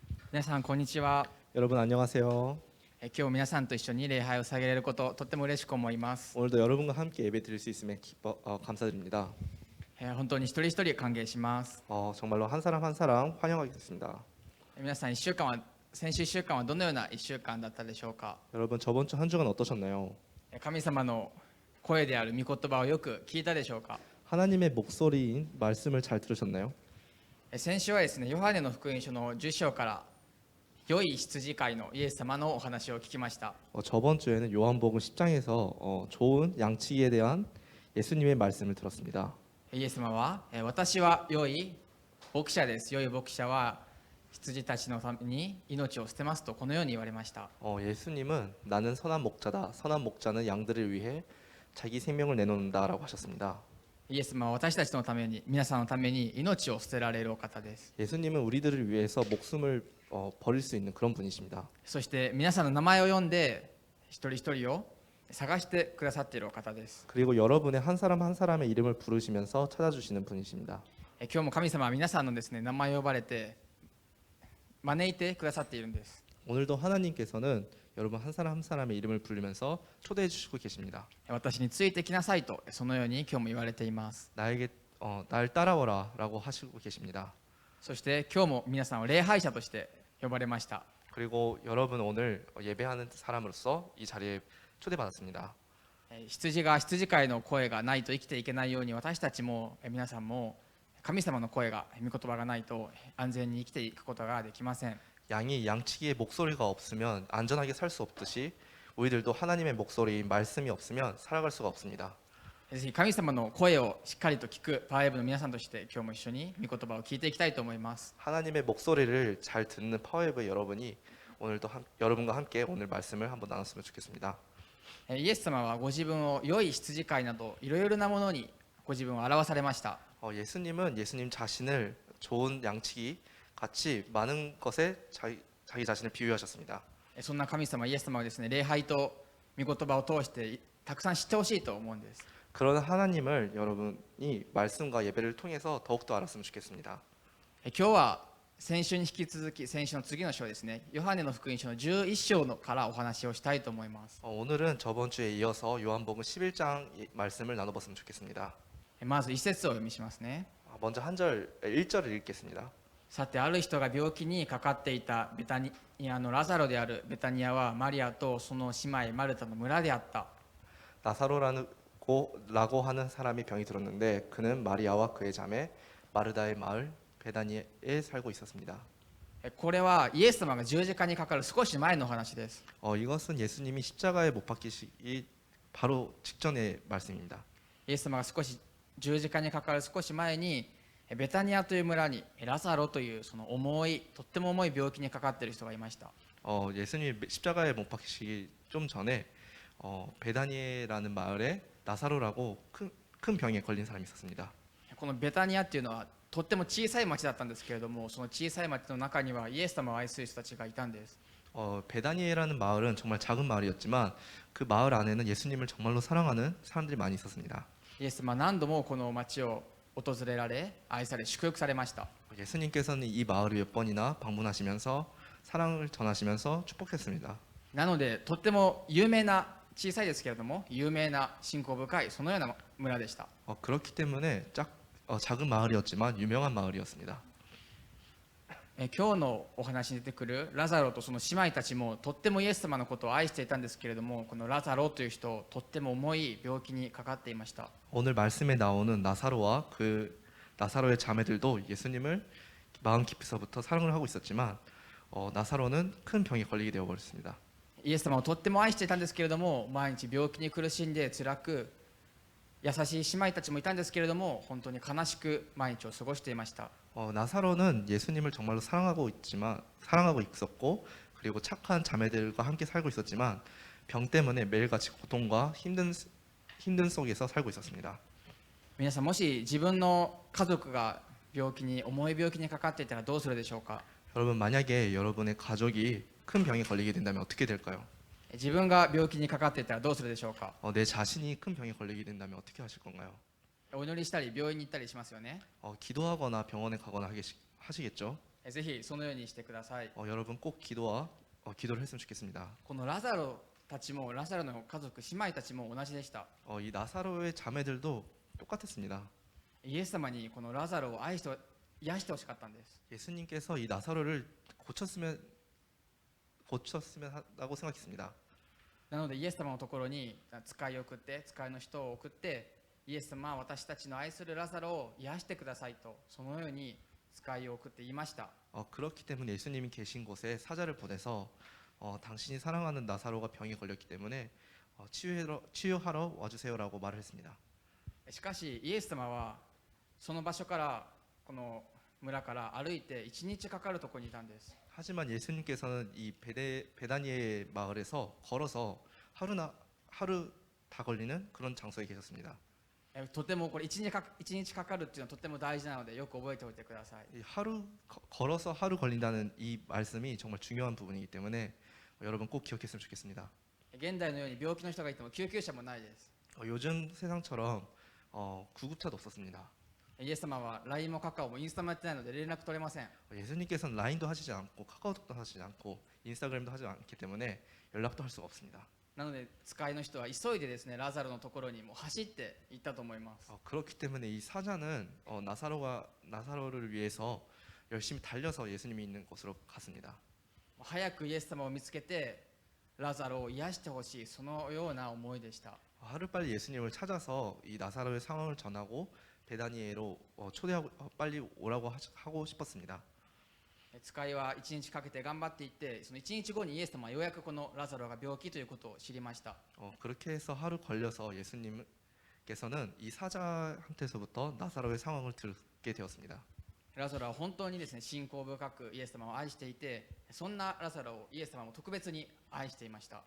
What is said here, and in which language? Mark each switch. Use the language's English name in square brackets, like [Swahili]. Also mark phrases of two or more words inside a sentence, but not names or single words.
[Japanese] 皆さんこんにちは。 [Korean] 여러분 안녕하세요. [Japanese] 今日皆さんと一緒に礼拝を捧げれることとっても嬉しく思います。 [Korean] 오늘도 여러분과 함께 예배 드릴 수 있음에 감사드립니다. [Japanese] 本当に一人一人歓迎します。 [Korean] 정말로 한 사람 한 사람 환영하겠습니다. [Japanese] 皆さん先週1週間はどのような1週間だったでしょうか。 [Korean] 여러분 저번 주 한 주간 어떠셨나요? [Japanese] 神様の声である御言葉をよく聞いたでしょうか。 [Korean] 하나님의 목소리인 말씀을 잘 들으셨나요? [Japanese] 先週はですね、ヨハネの福音書の10章から良い羊飼いのイエス様のお話を聞きました。 [Korean] 저번 주에는 요한복음 10장에서 좋은 양치기에 대한 예수님의 말씀을 들었습니다. [Japanese] イエス様は私は良い牧者です。良い牧者は羊たちのために命を捨てますとこのように言われました。 [Korean] 예수님은 나는 선한 목자다. 선한 목자는 양들을 위해 자기 생명을 내놓는다라고 하셨습니다. [Japanese] イエス様は私たちのために、皆さんのために命を捨てられるお方です。 [Korean] 예수님은 우리들을 위해서 목숨을 버릴 수 있는 그런 분이십니다. [Japanese] そして皆さんの名前を呼んで一人一人を探してくださっているお方です。 [Korean] 그리고 여러분의 한 사람 한 사람의 이름을 부르시면서 찾아주시는 분이십니다. [Japanese] 今日も神様は皆さんのですね、名前を呼ばれて招いてくださっているんです。 [Korean] 오늘도 하나님께서는 여러분 한 사람 한 사람의 이름을 부르면서 초대해 주시고 계십니다. [Japanese] 私についてきなさいとそのように今日も言われています。 [Korean] 나에게 날 따라오라라고 하시고 계십니다. [Japanese] そして今日も皆さんを礼拝者として呼ばれました。 [Korean] 그리고 여러분 오늘 예배하는 사람으로서 이 자리에 초대받았습니다. [Japanese] 羊が羊飼いの声がないと生きていけないように、私たちも皆さんも神様の声が、御言葉がないと安全に生きていくことができません。 [Korean] 양이 양치기에 목소리가 없으면 안전하게 살 수 없듯이 우리들도 하나님의 목소리인 말씀이 없으면 살아갈 수가 없습니다. [Japanese] ぜひ神様の声をしっかりと聞くパワーウェーブの皆さんとして今日も一緒に御言葉を聞いていきたいと思います。 [Korean] 하나님의 목소리를 잘 듣는 파워웨이브 여러분이 오늘도 여러분과 함께 오늘 말씀을 한번 나눴으면 좋겠습니다. [Japanese] イエス様はご自分を良い羊飼いなどいろいろなものにご自分を表されました。 [Korean] 예수님은 예수님 자신을 좋은 양치기 같이 많은 것에 자기 자신을 비유하셨습니다. [Japanese] そんな神様イエス様はですね、礼拝と御言葉を通してたくさん知ってほしいと思うんです。 [Korean] 그런 하나님을 여러분이 말씀과 예배를 통해서 더욱더 알았으면 좋겠습니다. [Japanese] 今日は先週に引き続き、先週の次の章ですね、ヨハネの福音書の11章からお話をしたいと思います。 [Korean] 오늘은 저번 주에 이어서 요한복음 11장 말씀을 나눠봤으면 좋겠습니다. [Japanese] まず一節をお読みしますね。 [Korean] 먼저 1절을 읽겠습니다. [Japanese] さてある人が病気にかかっていたベタニアのラザロである。ベタニアはマリアとその姉妹マルタの村であった。 [Korean] 나사로라고 하는 사람이 병이 들었는데 그는 마리아와 그의 자매 마르다의 마을 베다니에 살고 있었습니다. [Japanese] これはイエス様が十字架にかかる少し前の話です。 [Korean] 이것은 예수님이 십자가에 못 박히시기 바로 직전의 말씀입니다. [Japanese] イエス様が十字架にかかる少し前にベタニアという村にラザロというそのとっても重い病気にかかっている人がいました。 [Korean] 예수님이 십자가에 못 박히시기 좀 전에 베다니에라는 마을에 나사로라고 큰 병에 걸린 사람이 있었습니다. [Japanese] このベタニアっていうのはとっても小さい町だったんですけれども、その小さい町の中にはイエス様を愛する人たちがいたんです。 [Korean] 베다니에라는 마을은 정말 작은 마을이었지만 그 마을 안에는 예수님을 정말로 사랑하는 사람들이 많이 있었습니다. [Japanese] イエス様は何度もこの町を訪れられ、愛され、祝福されました。 [Korean] 예수님께서는 이 마을을 몇 번이나 방문하시면서 사랑을 전하시면서 축복했습니다. [Japanese] なのでとっても有名な、小さいですけれども有名な信仰深いそのような村でした。 [Korean] 그렇기 때문에 작은 마을이었지만 유명한 마을이었습니다. [Japanese] 今日のお話に出てくるラザロとその姉妹たちもとってもイエス様のことを愛していたんですけれども、このラザロという人とっても重い病気にかかっていました。 [Korean] 오늘 말씀에 나오는 나사로와 나사로의 자매들도 예수님을 마음 깊이서부터 사랑을 하고 있었지만 나사로는 큰 병에 걸리게 되어 버렸습니다. [Japanese] イエス様をとっても愛していたんですけれども、毎日病気に苦しんで辛く、優しい姉妹たちもいたんですけれども、本当に悲しく毎日を過ごしていました。 [Korean] 나사로는 예수님을 정말로 사랑하고 있었고 그리고 착한 자매들과 함께 살고 있었지만 병 때문에 매일같이 고통과 힘든 속에서 살고 있었습니다. [Japanese] 皆さんもし自分の家族が重い病気にかかっていたらどうするでしょうか。 [Korean] 여러분 만약에 여러분의 가족이 큰 병에 걸리게 된다면 어떻게 될까요? [Japanese] 自分が病気にかかっていたらどうするでしょうか。 [Korean] 내 자신이 큰 병에 걸리게 된다면 어떻게 하실 건가요? [Japanese] お祈りしたり病院に行ったりしますよね。 [Korean] 기도하거나 병원에 가거나 하시겠죠. [Japanese] ぜひそのようにしてください。 [Korean] 여러분 꼭 기도를 했으면 좋겠습니다. [Japanese] このラザロたちもラザロの家族姉妹たちも同じでした。 [Korean] 이 나사로의 자매들도 똑같았습니다. [Japanese] イエス様にこのラザロを愛して癒してほしかったんです。 [Korean] 예수님께서 이 나사로를 고쳤으면 한다고 생각했습니다. [Japanese] なのでイエス様のところに使いの人を送って、イエス様は私たちの愛するラザロを癒してくださいと、そのように使いを送って言いました。 [Korean] 그렇기 때문에 예수님이 계신 곳에 사자를 보내서 당신이 사랑하는 나사로가 병이 걸렸기 때문에 치유하러 와주세요라고 말을 했습니다. [Japanese] しかしイエス様はその場所からこの村から歩いて1日かかるところにいたんです。 [Korean] 하지만 예수님께서는 이 베다니의 마을에서 걸어서 하루 다 걸리는 그런 장소에 계셨습니다. [Japanese] とてもこれ1日かかるっていうのはとても大事なのでよく覚えておいてください。 [Korean] 걸어서 하루 걸린다는 이 말씀이 정말 중요한 부분이기 때문에 여러분 꼭 기억했으면 좋겠습니다. [Japanese] 現代のように病気の人がいても救急車もないです。 [Korean] 요즘 세상처럼 구급차도 없었습니다. [Japanese] イエス様は LINE もカカオもインスタもやってないので連絡取れません。 [Korean] 예수님께서는 라인도 하시지 않고 카카오톡도 하시지 않고 인스타그램도 하지 않기 때문에 연락도 할 수가 없습니다. [Japanese] なので使いの人は急いでですねラザロのところにもう走って行ったと思います。 [Korean] 그렇기 때문에 이 사자는 나사로를 위해서 열심히 달려서 예수님이 있는 곳으로 갔습니다. [Japanese] 早くイエス様を見つけてラザロを癒してほしい、そのような思いでした。 [Korean] 하루빨리 예수님을 찾아서 이 나사로의 상황을 전하고 베다니에로 초대하고 빨리 오라고 하고 싶었습니다. [Japanese] 使いは1日かけて頑張っていって、その1日後にイエス様はようやくこのラザロが病気ということを知りました。 [Korean] 그렇게 해서 하루 걸려서 예수님께서는 이 사자한테서부터 나사로의 상황을 듣게 되었습니다. [Japanese] ラザロは本当にですね信仰深くイエス様を愛していて、そんなラザロをイエス様も特別に愛していました。